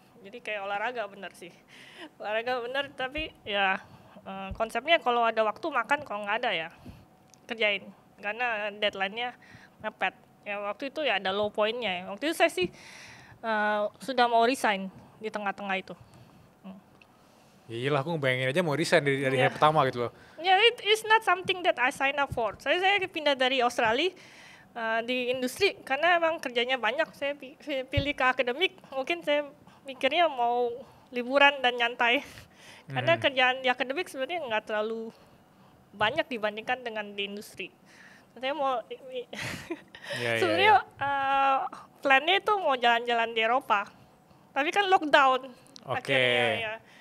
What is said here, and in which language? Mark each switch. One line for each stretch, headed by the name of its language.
Indonesian: Jadi kayak olahraga bener sih, olahraga bener, tapi ya konsepnya kalau ada waktu makan, kalau nggak ada ya kerjain karena deadline-nya mepet. Ya waktu itu ya ada
English: low point-
Indonesian: nya. Waktu itu saya sih sudah mau resign di tengah-tengah itu. Ya iyalah, aku ngebayangin aja mau resign dari hari pertama gitu loh.
English: Ya, it's not something that I sign up for.
Indonesian: Saya pindah dari Australia di industri karena emang kerjanya banyak. Saya pilih ke akademik, mungkin saya mikirnya mau liburan dan nyantai. Karena kerjaan di akademik sebenarnya nggak terlalu banyak dibandingkan dengan di industri. Saya mau sebenarnya plannya itu mau jalan-jalan di Eropa, tapi kan lockdown. Akhirnya ya.